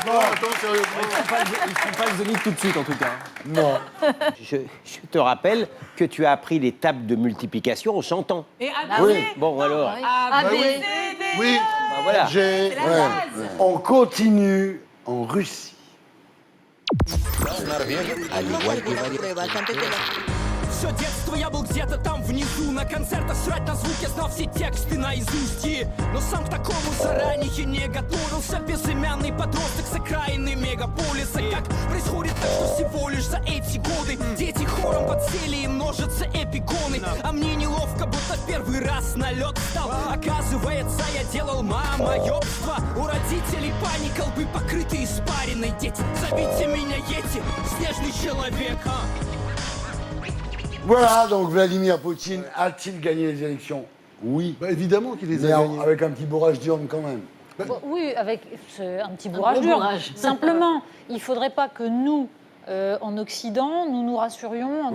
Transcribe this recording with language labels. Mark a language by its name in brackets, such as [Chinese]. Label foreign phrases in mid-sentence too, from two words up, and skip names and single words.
[French] Non, attends, sérieusement. Ils ne font pas le zénith tout de suite, en tout cas. Non. Je te rappelle que tu as appris les tables de multiplication en chantant. Et Oui. Bon, alors. Ah, oui. mais- Oui, Bah, voilà. j'ai... On continue en Russie. [Russian] Все детство я был где-то там внизу. На концертах срать на звук, я знал все тексты наизусть. Но сам к такому заранее не готовился. Безымянный подросток с окраины мегаполиса. Как происходит так, что всего лишь за эти годы дети хором подсели и множатся эпигоны. А мне неловко, будто в первый раз налет стал. Оказывается, я делал мамоёбство. У родителей паника, лбы покрыты испариной. Дети, зовите меня Йети, снежный человек. [French] Voilà, donc Vladimir Poutine a-t-il gagné les élections? Oui. Bah, évidemment qu'il les Mais a gagnés. avec un petit bourrage d'urne quand même. Bon, oui, avec un petit bourrage gros dur. bourrage. Simplement, il ne faudrait pas que nous, en Occident, nous nous rassurions en